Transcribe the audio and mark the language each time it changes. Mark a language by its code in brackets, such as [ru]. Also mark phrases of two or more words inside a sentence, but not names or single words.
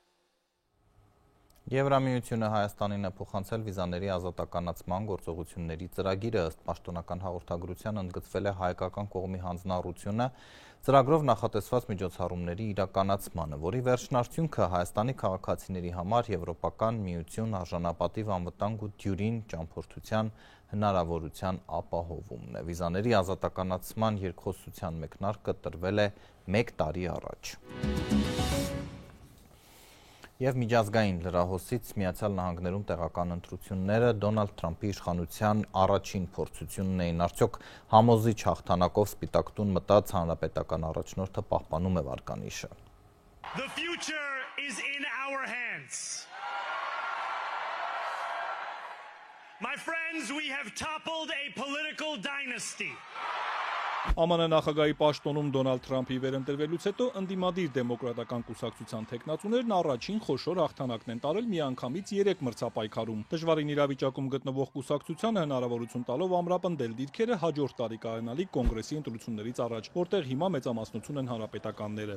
[hy] Եվրամիությունը Հայաստանին է փոխանցել վիզաների ազատականացման գործողությունների ծրագիրը, ըստ պաշտոնական հաղորդագրության ընդգծվել է հայկական կողմի հանձնառությունը ծրագրով նախատեսված միջոցառումների իրականացմանը, որի վերջնարդյունքը Հայաստանի քաղաքացիների համար Եվրոպական միություն արժանապատիվ անվտանգ ու դյուրին ճամփորդության հնարավորության ապահովումն է։ Վիզաների ազատականացման երկխոսության մեկնարկը տրվել է 1 տարի առաջ։ Եվ միջազգային լրահոսից Միացյալ Նահանգներում տեղական ընտրությունները Դոնալդ Թրամփի իշխանության առաջին փորձությունն էին, արդյոք համոզիչ հաղթանակով Սպիտակ տուն մտած հանրապետական առաջնորդը պահպանում է վարկանիշը։ [en] The future is in our hands. My friends, we have toppled a political dynasty. [hy] ԱՄՆ նախագահի պաշտոնում Դոնալդ Թրամփի վերընտրվելուց հետո ընդդիմադիր դեմոկրատական կուսակցության թեկնածուներն առաջին խոշոր հաղթանակն են տարել միանգամից 3 մրցապայքարում։ Դժվարին իրավիճակում գտնվող կուսակցությանը հնարավորություն տալով ամրապնդել դիրքերը հաջորդ տարի կայանալիք կոնգրեսի ընտրություններից առաջ, որտեղ հիմա մեծամասնություն են հանրապետականները։